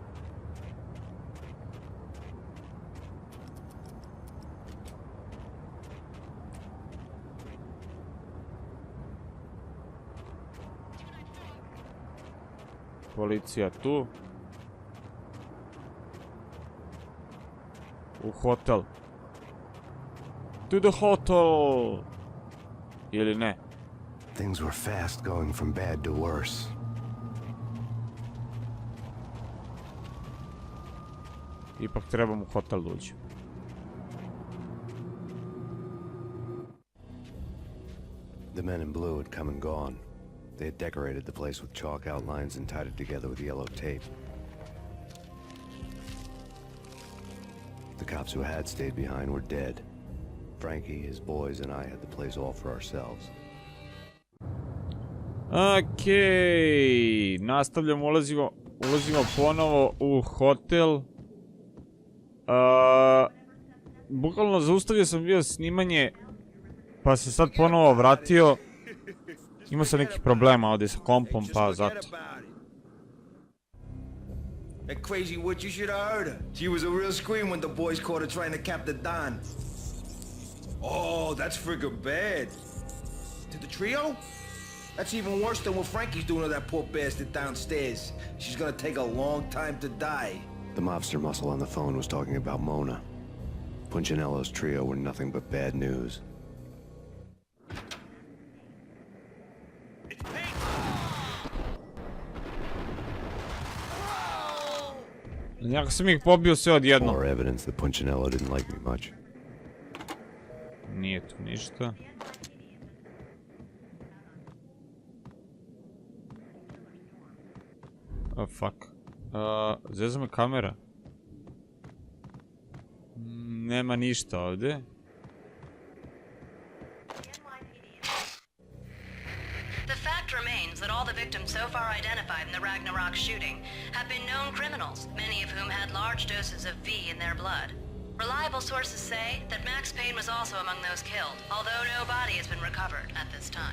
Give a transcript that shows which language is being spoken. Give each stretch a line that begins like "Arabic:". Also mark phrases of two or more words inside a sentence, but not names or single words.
Bosnian: Policija tu. U hotel.
English: To the hotel!
Bosnian: Ili ne?
English: Things were fast going from bad to worse.
Bosnian: Ipak trebam u hotel doći.
English: The men in blue had come and gone. They had decorated the place with chalk outlines and tied it together with yellow tape. The cops who had stayed behind were dead. Frankie, his boys, and I had the place all for ourselves.
Bosnian: Okej, nastavljamo, ulazimo ponovo u hotel. Bukvalno zaustavio sam bio snimanje, pa se sad ponovo vratio. Imao sam nekih problema ovdje sa kompom, pa zato.
English: That crazy witch, you should have heard her. She was a real scream when the boys caught her trying to cap the Don. Oh, that's friggin' bad. To the trio? That's even worse than what Frankie's doing to that poor bastard downstairs. She's gonna take a long time to die. The mobster muscle on the phone was talking about Mona. Punchinello's trio were nothing but bad news. It's Payne.
Bosnian: Jako sam ih pobio sve odjednom.
English: More evidence that Punchinello didn't like me much.
Bosnian: Nije tu ništa.
English: Oh fuck.
Bosnian: Zezna me kamera. Nema ništa ovdje.
English: The fact remains that all the victims so far identified in the Ragnarok shooting have been known criminals, many of whom had large doses of V in their blood. Reliable sources say that Max Payne was also among those killed, although no body has been recovered at this time.